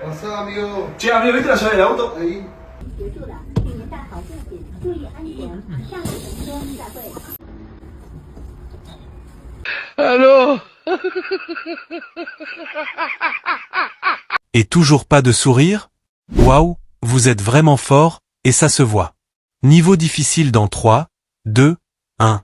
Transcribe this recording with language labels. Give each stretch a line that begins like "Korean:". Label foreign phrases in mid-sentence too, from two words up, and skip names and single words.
Spanish: Pasá, amigo. Che amigo, ¿viste la llave del auto? Ahí.
Chinese: 结束了，请您带好证件，注意安全。下次等车再会。
French: Allô. Et toujours pas de sourire? Waouh, vous êtes vraiment fort, et ça se voit. Niveau difficile dans 3, 2, 1.